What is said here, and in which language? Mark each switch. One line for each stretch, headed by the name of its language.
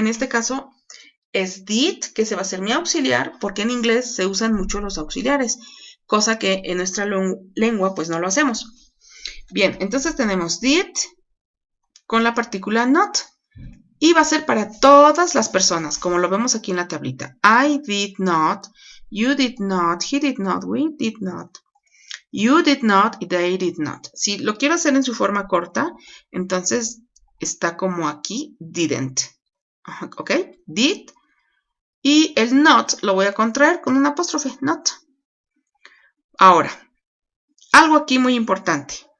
Spanish: En este caso es did, que se va a ser mi auxiliar, porque en inglés se usan mucho los auxiliares, cosa que en nuestra lengua pues no lo hacemos. Bien, entonces tenemos did con la partícula not. Y va a ser para todas las personas, como lo vemos aquí en la tablita.
English: I did not, you did not, he did not, we did not. You did not y they did not.
Spanish: Si lo quiero hacer en su forma corta, entonces está como aquí, didn't. ¿Ok? Did. Y el not lo voy a contraer con un apóstrofe, not. Ahora, algo aquí muy importante.